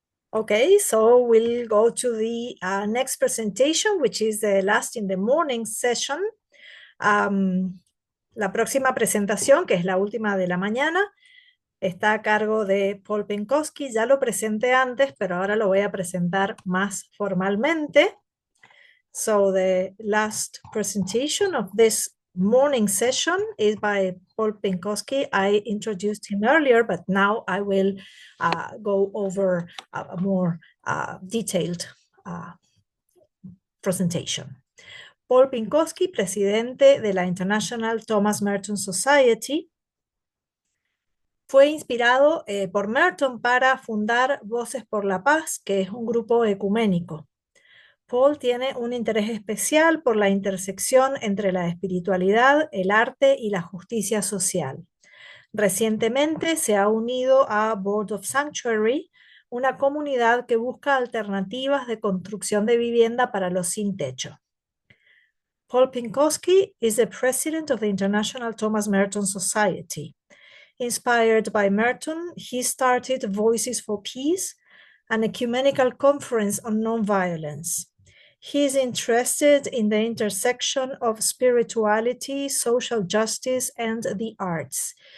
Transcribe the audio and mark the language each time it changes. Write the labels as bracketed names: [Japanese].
[English] Okay, so we'll go to the next presentation, which is the last in the morning session. [Spanish] La próxima presentación, que es la última de la mañana, está a cargo de Paul Pynkoski. Ya lo presenté antes, pero ahora lo voy a presentar más formalmente. [English] So the last presentation of this morning session is by Paul Pynkoski. I introduced him earlier, but now I will go over a more detailed presentation. [Spanish] Paul Pynkoski, presidente de la International Thomas Merton Society, fue inspirado por Merton para fundar Voces por la Paz, que es un grupo ecuménico. Paul tiene un interés especial por la intersección entre la espiritualidad, el arte y la justicia social. Recientemente se ha unido a Board of Sanctuary, una comunidad que busca alternativas de construcción de vivienda para los sin techo. [English] Paul Pynkoski is the president of the International Thomas Merton Society. Inspired by Merton, he started Voices for Peace, an ecumenical conference on nonviolence. He is interested in the intersection of spirituality, social justice, and the arts.